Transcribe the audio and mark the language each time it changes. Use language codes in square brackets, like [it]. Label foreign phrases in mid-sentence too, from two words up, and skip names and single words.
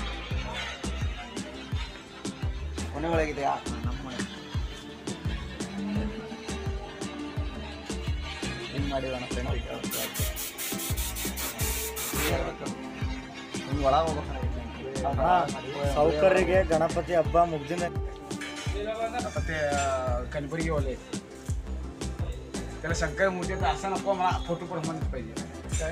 [kn] ಮನೆ ಒಳಗಿದೆಯಾ? ನಮ್ಮ ಮನೆ ಹಿಂಗೆ ಮಾಡಿವಣ್ಣ ಫ್ರೆಂಡ್ ಹಿಂಗೆ ಒಳಗೆ ಹೋಗ್ಬೇಕು. ಸೌಕರ್ಯಗೆ ಗಣಪತಿ ಹಬ್ಬ ಮುಗ್ದಿನ [mr] गणपती कलबुर्गी वाले त्याला शंकर मूर्तीचा असा नको, मला फोटो प्रमाणे पाहिजे.